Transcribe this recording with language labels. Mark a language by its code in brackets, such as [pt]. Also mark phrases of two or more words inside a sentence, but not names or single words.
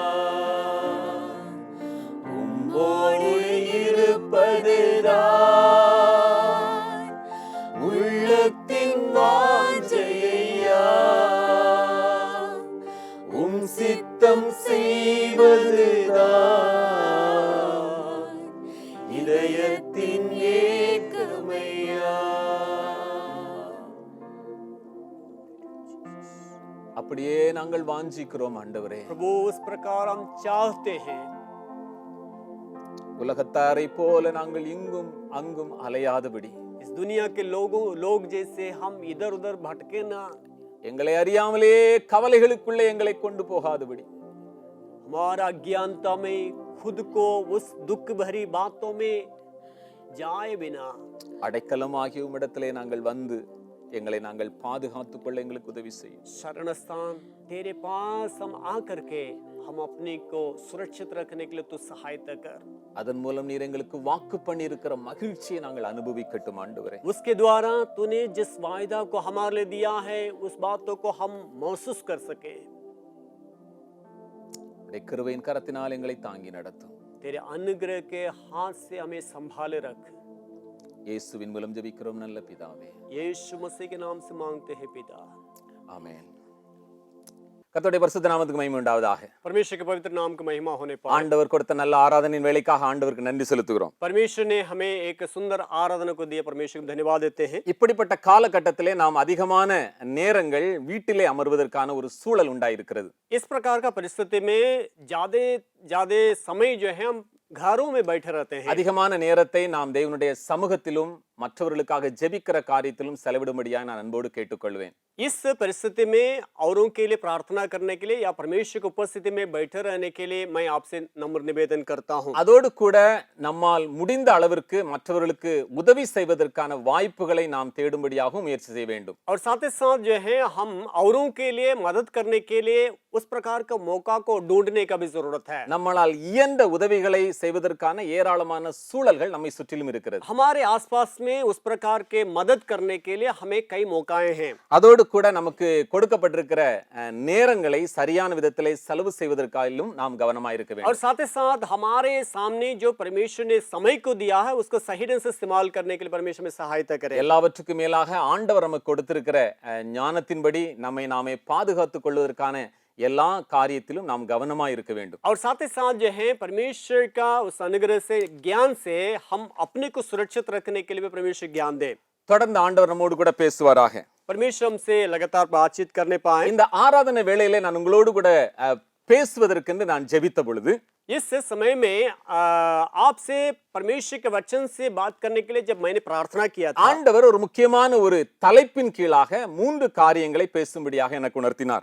[ta] உம்மோடு இருப்பதுதான் உள்ளத்தின் வாஞ்சையா, உம் சித்தம் செய்வதுதான் இதயத்தின் ஏக்கமையா. அப்படியே நாங்கள் வாஞ்சிக்கிறோம் ஆண்டவரே. [hi] प्रभु उस प्रकार हम चाहते हैं, [ta] உலகத்தாரை போல நாங்கள் இங்கும் அங்கும் அலையாதபடி, [hi] इस दुनिया के लोग जैसे हम इधर उधर भटके ना, [ta] எங்களை அறியாமலே கவலைகளுக்குள்ளே எங்களை கொண்டு போகாதபடி, [hi] हमारा अज्ञानता में खुद को उस दुख भरी बातों में जाए बिना [ta] அடைக்கலமாகிய உம்மிடத்திலே நாங்கள் வந்து எங்களை நாங்கள் பாதுகாத்துக் கொள்ள எங்களுக்கு உதவி செய்யும். [hi] शरण स्थान तेरे पास हम आकर के हम अपने को सुरक्षित रखने के लिए तू सहायता कर. [ta] அதன் மூலம் நீர் எங்களுக்கு வாக்கு பண்ணி இருக்கிற மகிழ்ச்சியை நாங்கள் அனுபவிக்கட்டும் ஆண்டவரே. [hi] उसके द्वारा तूने जिस वायदा को हमारे लिए दिया है उस बातों को हम महसूस कर सके. [ta] உம்முடைய கிருபையின் கரத்தினால் எங்களை தாங்கி நடத்தும். [hi] तेरे अनुग्रह के हाथ से हमें संभाले रख. [ta] இயேசுவின் மூலம் ஜெபிக்கிறோம் நல்ல பிதாவே. [hi] यीशु मसीह के नाम से मांगते हैं पिता. [ta] ஆமென். கர்த்தருடைய பரிசுத்த நாமத்துக்கு மகிமை உண்டாவதாக. [hi] परमेश्वर के पवित्र नाम की महिमा होने पाए. [ta] ஆண்டவர் கொடுத்த நல்ல ஆராதனையின் வேளைக்காக ஆண்டவருக்கு நன்றி செலுத்துகிறோம். [hi] परमेश्वर ने हमें एक सुंदर आराधना को दिया, परमेश्वर को धन्यवाद देते हैं. [ta] இப்படிப்பட்ட காலகட்டத்திலே நாம் அதிகமான நேரங்கள் வீட்டிலே அமர்வதற்கான ஒரு சூழல் உண்டாயிருக்கிறது. [hi] इस प्रकार का परिस्थिति में ज्यादा समय जो है हम घरों में बैठे रहते हैं. [ta] அதிகமான நேரத்தை நாம் தேவனுடைய சமூகத்திலும் மற்றவர்களுக்காக ஜெபிக்கிற காரியத்திலும் செலவிடும்படியாக நான் அன்போடு கேட்டுக்கொள்வேன். [hi] इस परिस्थिति में औरों के लिए प्रार्थना करने के लिए या परमेश्वर की उपस्थिति में बैठे रहने के लिए मैं आपसे नम्र निवेदन करता हूं. [ta] அதோடு கூட நம்மால் முடிந்த அளவிற்கு மற்றவர்களுக்கு உதவி செய்வதற்கான வாய்ப்புகளை நாம் தேடும்படியாகவும் முயற்சி செய்ய வேண்டும். [hi] और साथ ही साथ जो है हम औरों के लिए मदद करने के लिए उस प्रकार का मौका को ढूंढने का भी जरूरत है. [ta] நம்மால் இயன்ற உதவிகளை செய்வதற்கான ஏராளமான சூழல்கள் நம்மை சுற்றிலும் இருக்கிறது. [hi] हमारे आसपास में उस प्रकार के मदद करने के लिए हमें कई मौकाएं हैं. [ta] அதோடு கூட நமக்கு கொடுக்கப்பட்டிருக்கிற நேரங்களை சரியான விதத்திலே செலவு செய்வதற்காகவும் நாம் கவனமாக இருக்க [hi] और [ta] வேண்டும். [hi] साथ ही साथ हमारे सामने जो परमेश्वर ने समय को दिया है उसको सही ढंग से इस्तेमाल करने के लिए परमेश्वर में सहायता करे. [ta] எல்லாவற்றுக்கும் மேலாக ஆண்டவர் நமக்கு கொடுத்திருக்கிற ஞானத்தின்படி நம்மை நாமே பாதுகாத்துக் கொள்வதற்கான எல்லா காரியத்திலும் நாம் கவனமாக இருக்க வேண்டும். [hi] और साथ ही साथ जो है परमेश्वर का उस अनुग्रह से ज्ञान से हम अपने को सुरक्षित रखने के लिए भी परमेश्वर ज्ञान दे. [ta] தொடர்ந்து ஆண்டவர் நம்மோடு கூட பேசுவாராக. [hi] परमेश्वर हमसे लगातार बातचीत करने पाए. [ta] இந்த ஆராதனை வேளையிலே நான் உங்களோடு கூட பேசுவதற்கென்று நான் ஜெபித்த பொழுது [hi] इस समय में आपसे परमेश्वर के वचन से बात करने के लिए जब मैंने प्रार्थना किया था, [ta] ஆண்டவர் ஒரு முக்கியமான ஒரு தலைப்பின் கீழாக 3 காரியங்களை பேசும்படியாக எனக்கு உணர்த்தினார்.